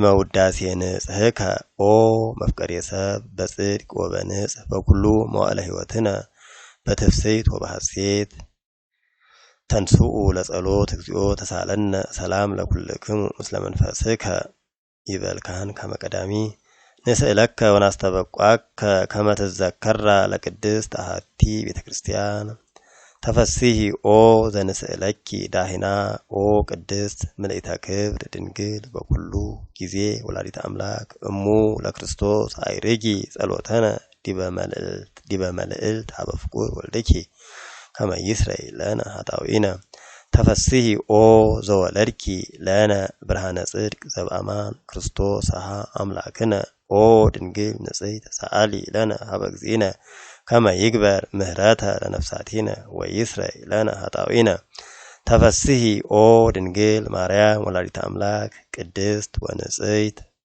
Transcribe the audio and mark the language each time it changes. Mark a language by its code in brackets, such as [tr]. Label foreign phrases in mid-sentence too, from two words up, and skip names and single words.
[gez] ውዳሴ ንጽሕከ ኦ መፍቀሬ ሰብ በጽድቅ ወበንጽሕ በኩሉ መዋዕለ ሕይወትነ በትፍስሕት ወበሐሴት ተንሥኡ ለጸሎት እግዚኦ ተሳለነ ሰላም ለኩልክሙ ምስለ መንፈስከ ይበልካን ከመ ቀዳሚ ንስእለከ ወናስተበቋከ ከመ ትዘከራ ለቅድስት አሐቲ ቤተ ክርስቲያን ተፈስሒ ኦ ዘንስእለኪ ዳሂና ኦ ቅድስት ምልዕተ ክብር ድንግል በኩሉ ጊዜ ወላዲተ አምላክ እሙ ለክርስቶስ አይርጊ ጸሎተነ ዲበ መልዕልት ሀበ ፍቁር ወልድኪ ከመ ይስረይ ለነ ኃጣውኢነ ተፈስሒ ኦ ዘወለድኪ ለነ ብርሃነ ጽድቅ ዘበአማን ክርስቶስ አሐ አምላክነ ኦ ድንግል ንጽሕት ሰአሊ ለነ ሀበ እግዚእነ ከመ ይግበር ምህረተ ለነፍሳቲነ ወይስረይ ለነ ኃጣውኢነ ተፈስሒ ኦ ድንግል ማርያም ወላዲተ አምላክ ቅድስት ወንጽሕት